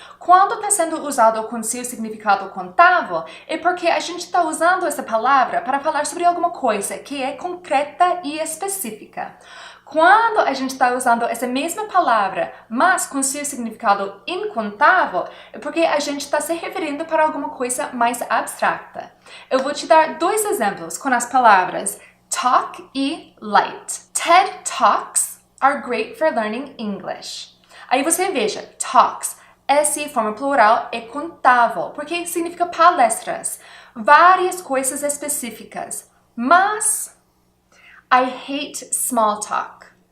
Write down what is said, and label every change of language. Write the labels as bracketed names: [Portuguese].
[Portuguese] Quando está sendo usado com seu significado contável, é porque a gente está usando essa palavra para falar sobre alguma coisa que é concreta e específica. Quando a gente está usando essa mesma palavra, mas com seu significado incontável, é porque a gente está se referindo para alguma coisa mais abstrata. Eu vou te dar dois exemplos com as palavras talk e light. [English] TED Talks are great for learning English. [Portuguese] Aí você veja, talks, essa forma plural é contável, porque significa palestras, várias coisas específicas. Mas [English] I hate small talk.